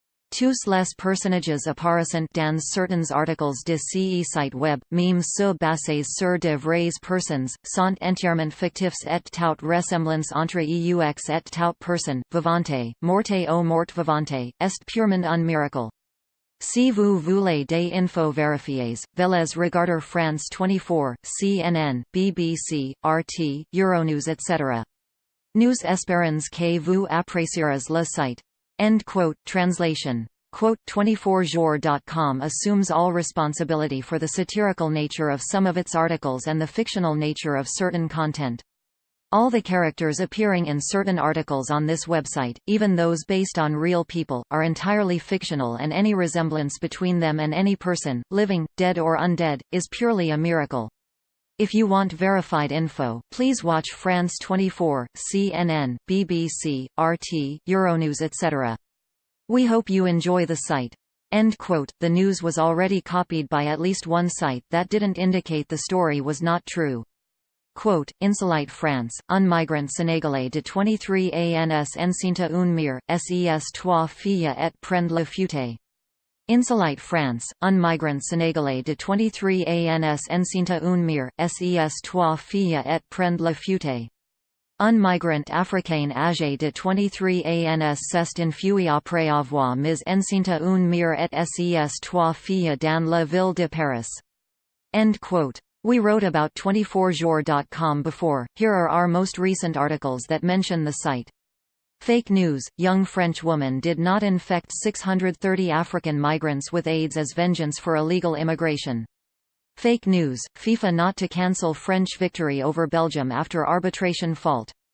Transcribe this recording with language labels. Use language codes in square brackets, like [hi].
[fr] Tous les personnages apparaissant dans certains articles de ce site web, même ceux basés sur de vraies personnes, sont entièrement fictifs et toute ressemblance entre eux et toute personne vivante, morte ou morte vivante, est purement un miracle. Si vous voulez des infos vérifiées, veuillez regarder France 24, CNN, BBC, RT, Euronews etc. Nous espérons que vous apprécierez le site. [en] End quote. Translation. Quote, 24jours.com assumes all responsibility for the satirical nature of some of its articles and the fictional nature of certain content. All the characters appearing in certain articles on this website, even those based on real people, are entirely fictional, and any resemblance between them and any person, living, dead or undead, is purely a miracle. If you want verified info, please watch France 24, CNN, BBC, RT, Euronews etc. We hope you enjoy the site. End quote. The news was already copied by at least one site that didn't indicate the story was not true. [fr] Quote, Insolite France, un migrant sénégalais de 23 ans enceinte une mère, ses 3 filles et prend la fuite. Insolite France, un migrant sénégalais de 23 ans enceinte une mère, ses 3 filles et prend la fuite. Un migrant africain âgé de 23 ans s'est enfui après avoir mis enceinte une mère et ses 3 filles dans la ville de Paris. [en] End quote. We wrote about 24jours.com before. Here are our most recent articles that mention the site. Fake news. Young French woman did not infect 630 African migrants with AIDS as vengeance for illegal immigration. Fake news. FIFA not to cancel French victory over Belgium after arbitration fault.